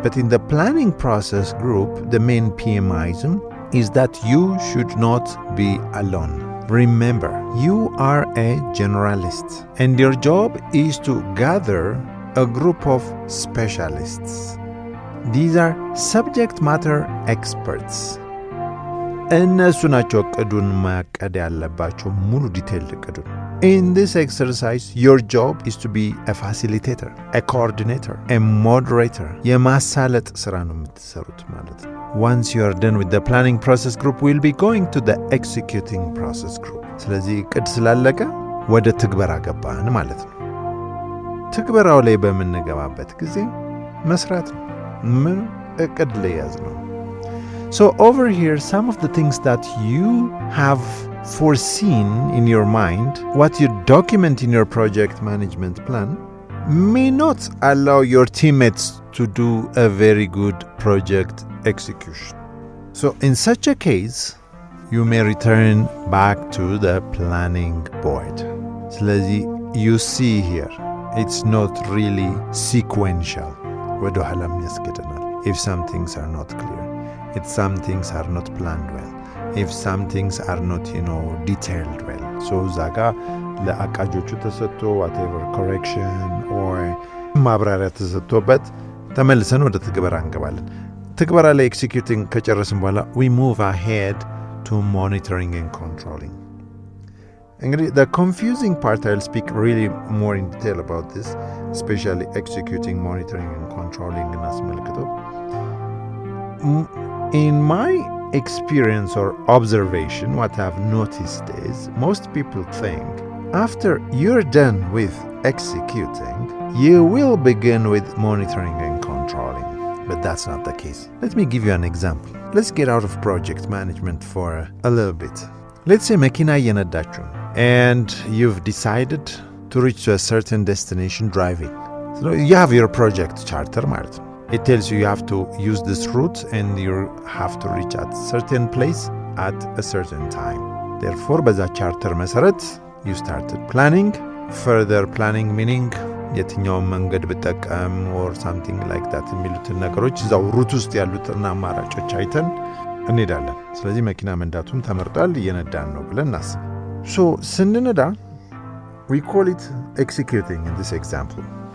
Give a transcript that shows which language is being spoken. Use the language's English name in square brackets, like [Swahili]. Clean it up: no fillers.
[English] But in the planning process group, the main PMism is that you should not be alone. Remember, you are a generalist, and your job is to gather a group of specialists. These are subject matter experts. [Amharic] እነሱ ናቸው እቅዱን ማቀድ ያለባቸው ሙሉ ዲቴይል እቅዱን. [English] In this exercise, your job is to be a facilitator, a coordinator, a moderator. [Amharic] የማሳለጥ ስራ ነው የምትሰሩት ማለት ነው. [English] Once you are done with the planning process group, we'll be going to the executing process group. [Amharic] ስለዚህ እቅድ ስላለቀ ወደ ትግበራ ገባን ማለት ነው. ትግበራው ላይ በምንገባበት ጊዜ መስራት ነው. ምን እቅድ ላይ ያዝ ነው. [English] So over here, some of the things that you have foreseen in your mind, what you document in your project management plan, may not allow your teammates to do a very good project execution. So in such a case, you may return back to the planning board. ስለዚህ you see here, it's not really sequential. [Amharic] ወደ ኋላም ያስገደናል. [English] If some things are not clear, if some things are not planned well, if some things are not, detailed well. [Amharic] So ዛጋ ለአቃጆቹ ተሰጥቶ [English] whatever correction or [Amharic] ማብራሪያ ተሰጥቶበት ተመልሰን ወደ ትግበራ እንገባለን። ትግበራ ላይ ኤክሲኪዩቲንግ ከጨረስን በኋላ [English] we move ahead to monitoring and controlling. እንግዲህ the confusing part, I'll speak really more in detail about this, especially executing, monitoring and controlling እናስመልክቶ. In my experience or observation, what I've noticed is most people think after you're done with executing, you will begin with monitoring and controlling. But that's not the case. Let me give you an example. Let's get out of project management for a little bit. Let's say [Amharic] መኪና እየነዳችሁ [English] and you've decided to reach to a certain destination driving. So you have your project charter [Amharic] ማለት ነው. [English] It tells you have to use this route and you have to reach at certain place at a certain time. Therefore, [Amharic] በዛ ቻርተር መሰረት [English] you started planning. Further planning meaning [Amharic] የትኛውን መንገድ ብጠቀም [English] or something like that [Amharic] የሚሉትን ነገሮች እዛው ሩት ውስጥ ያሉትን አማራጮች አይተን እንሄዳለን። ስለዚህ መኪና መንዳቱም ተመርጧል፣ እየነዳን ነው ብለን እናስብ። So ስንነዳ [English] we call it executing in this example.